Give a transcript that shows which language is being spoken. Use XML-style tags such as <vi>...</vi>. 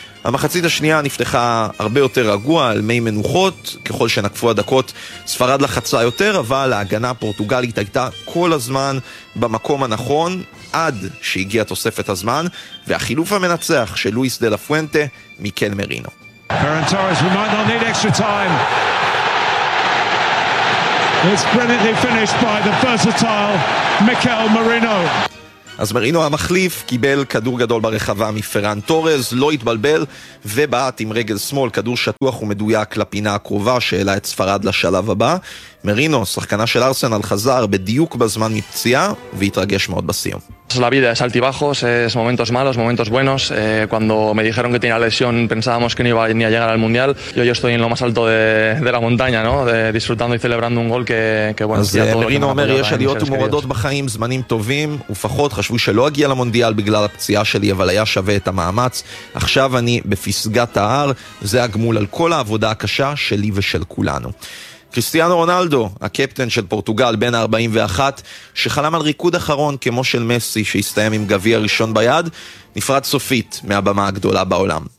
<he>המחצית השנייה נפתחה הרבה יותר רגוע על מי מנוחות, ככל שנקפו הדקות ספרד לחצה יותר, אבל ההגנה הפורטוגלית הייתה כל הזמן במקום הנכון עד שהגיעה תוספת הזמן והחילוף המנצח של לואיס דה לה פואנטה מיקל מרינו.</he> <en>Ferran Torres, we might not need extra time. It's brilliantly finished by the versatile Mikel Merino.</en> <he>אז מרינו המחליף קיבל כדור גדול ברחבה מפרן טורז, לא התבלבל ובעט עם רגל שמאל כדור שטוח ומדויק לפינה הקרובה שאלה את ספרד לשלב הבא. מרינו, שחקנה של ארסנל, חזר בדיוק בזמן מפציעה והתרגש מאוד בסיום.</he> <es>La vida es altibajos, es momentos malos, momentos buenos. Cuando me dijeron que tenía lesión pensábamos que no iba ni a llegar al Mundial. Yo ya estoy en lo más alto de la montaña, ¿no? Disfrutando y celebrando un gol que bueno, ya todo.</es> <he>מרינו אומר, יש עליות ומורדות בחיים, זמנים טובים ופחות. חשבו שלא אגיע למונדיאל בגלל הפציעה שלי, אבל היה שווה את המאמץ. עכשיו אני בפסגת ההר, זה הגמול על כל העבודה הקשה שלי ושל כולנו. קריסטיאנו רונלדו, הקפטן של פורטוגל בן ה-41, שחלם על ריקוד אחרון כמו של מסי שהסתיים עם גבי הראשון ביד, נפרד סופית מהבמה הגדולה בעולם.</he>